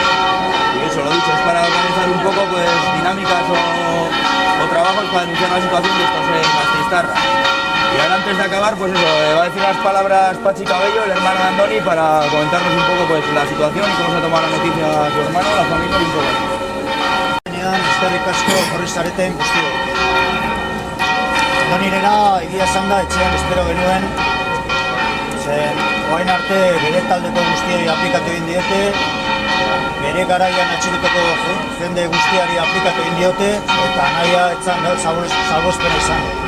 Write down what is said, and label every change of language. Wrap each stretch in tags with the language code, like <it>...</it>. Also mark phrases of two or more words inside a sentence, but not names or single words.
<es>Y eso, lo dicho, es para organizar un poco dinámicas o trabajos para denunciar la situación de estos gasteiztarras. Y ahora, antes de acabar, va a decir unas palabras Pachi Cabello, el hermano de Andoni, para comentarnos un poco la situación y cómo se ha tomado la noticia a su hermano, la familia y un poco.</es> <eu>Eskerrik asko horri zareten guztiok. Andonirena egia esan da etxean espero genuen, zen orain arte bere taldeko guztiei aplikatu egin diete, bere garaian atxiloteko jende guztiari aplikatu egin diote, eta nahia etzan salbuespena izan.</eu>